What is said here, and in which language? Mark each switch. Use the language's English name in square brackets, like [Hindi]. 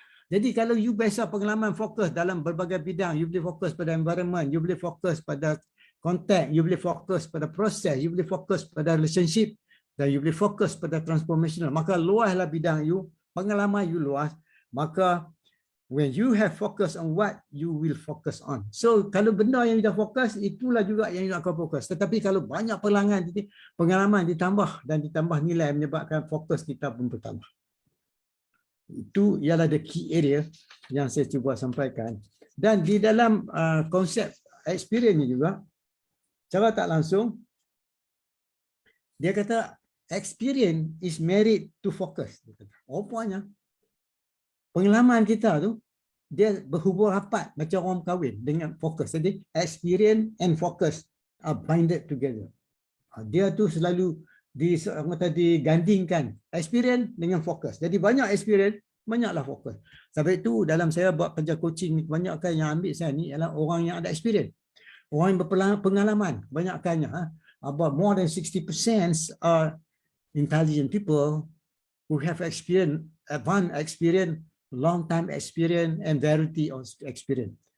[Malay] Jadi kalau you biasa pengalaman fokus dalam berbagai bidang, you boleh fokus pada environment, you boleh fokus pada contact, you boleh fokus pada proses, you boleh fokus pada relationship, dan you boleh fokus pada transformational. Maka luaslah bidang you, pengalaman you luas, maka [English] When you have focus on what, you will focus on. [Malay] So kalau benda yang kita fokus, itulah juga yang you akan fokus. Tetapi kalau banyak pengalaman ditambah dan ditambah nilai menyebabkan fokus kita pun bertambah. Itu ialah [English] the key area [Malay] yang saya cuba sampaikan. Dan di dalam konsep experience ni juga, cara tak langsung, dia kata [English] experience is married to focus. [Malay] Rupanya pengalaman kita tu dia berhubung rapat macam orang kahwin dengan fokus. [English] Jadi experience and focus are binded together. [Malay] Dia tu selalu digandingkan experience dengan fokus. Jadi banyak experience, banyaklah fokus. Sebab itu dalam saya buat kerja coaching ni, kebanyakan yang ambil saya ni ialah orang yang ada experience. Orang yang berpengalaman, kebanyakannya. [English] About more than 60% are intelligent people who have experience, advanced experience, long time experience and variety of experience.